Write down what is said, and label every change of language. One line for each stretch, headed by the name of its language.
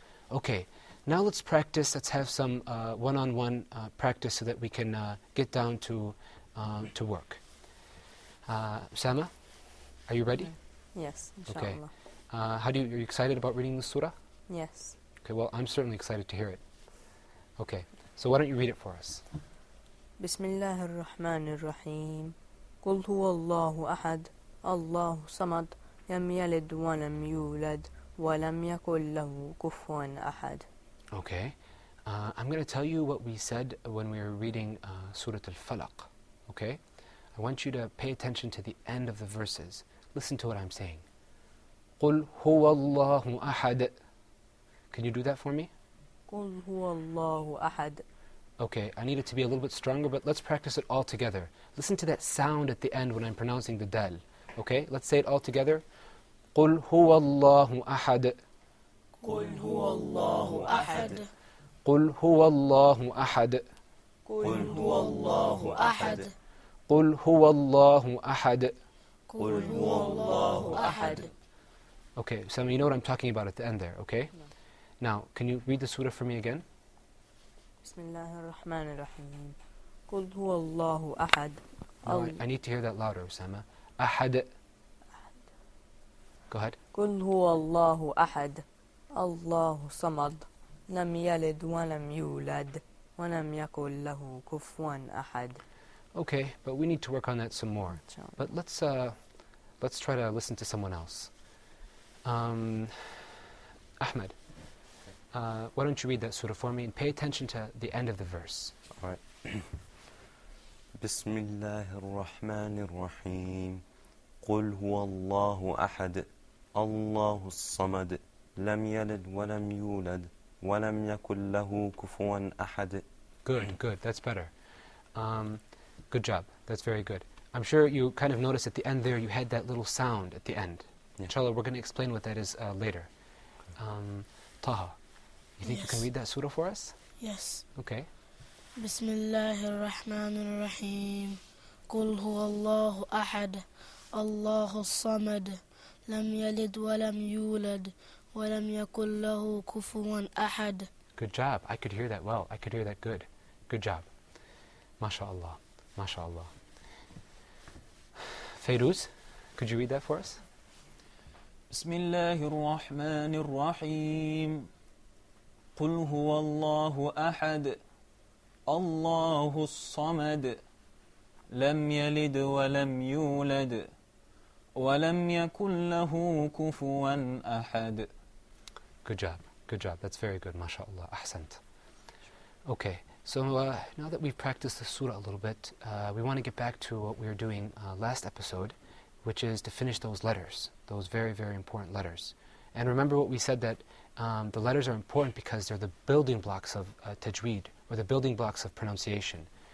English: Okay, now let's practice. Let's have some one-on-one practice so that we can get down to work. Osama, are you ready? Yes, Okay. inshallah. Are you excited about reading the surah? Yes. Okay, well, I'm certainly excited to hear it. Okay, so why don't you read it for us?
Arabic: بسم الله الرحمن الرحيم قل هو الله أحد الله صمد لم يلد ولم يولد ولم يكن له كفوا أحد.
English: Okay. I'm going to tell you what we said when we were reading Surah Al-Falaq. Okay? I want you to pay attention to the end of the verses. Listen to what I'm saying.
Arabic: قُلْ هُوَ اللَّهُ أَحَدٌ.
English: Can you do that for me?
Arabic: قل هو الله أحد.
English: Okay, I need it to be a little bit stronger, but let's practice it all together. Listen to that sound at the end when I'm pronouncing the dal. Okay, let's say it all together.
Arabic: قُلْ هُوَ اللَّهُ أَحَدٌ. قل هو الله أحد قُلْ هُوَ اللَّهُ أَحَدٌ. قل هو الله أحد قُلْ هُوَ اللَّهُ أَحَدٌ. قل هو الله أحد.
English: Okay, so you know what I'm talking about at the end there, okay? Now, can you read the surah for me again?
Arabic: بسم الله الرحمن الرحيم قل هو الله أحد.
English: No, I need to hear that louder, Osama.
Arabic: أحد.
English: Go ahead.
Arabic: قل هو الله أحد الله صمد لم يلد ولم يولد ولم يكن له كفوا أحد.
English: Okay, but we need to work on that some more. But let's try to listen to someone else. Ahmed, why don't you read that surah for me and pay attention to the end of the verse. All right.
Arabic: بسم الله الرحمن الرحيم قل هو الله أحد الله الصمد لم يلد ولم يولد ولم يكن له كفوا أحد.
English: Good, that's better. Good job, that's very good. I'm sure you kind of noticed at the end there you had that little sound at the end. Yeah. Inshallah, we're going to explain what that is later. Taha, you think you can read that surah for us? Yes. Okay.
Arabic: بسم الله الرحمن الرحيم قل هو الله أحد الله الصمد لم يلد ولم يولد ولم يكن له كفوا أحد.
English: Good job. I could hear that well. I could hear that good. Good job. MashaAllah. MashaAllah. Fairuz, could you read that for us?
Arabic: بسم الله الرحمن الرحيم قل هو الله أحد الله الصمد لم يلد ولم يولد ولم يكن له كفوا أحد.
English: Good job. Good job. That's very good. MashaAllah. Ahsant. Okay. So now that we've practiced the surah a little bit, we want to get back to what we were doing last episode, which is to finish those letters, those very, very important letters. And remember what we said, that the letters are important because they're the building blocks of tajweed, or the building blocks of pronunciation.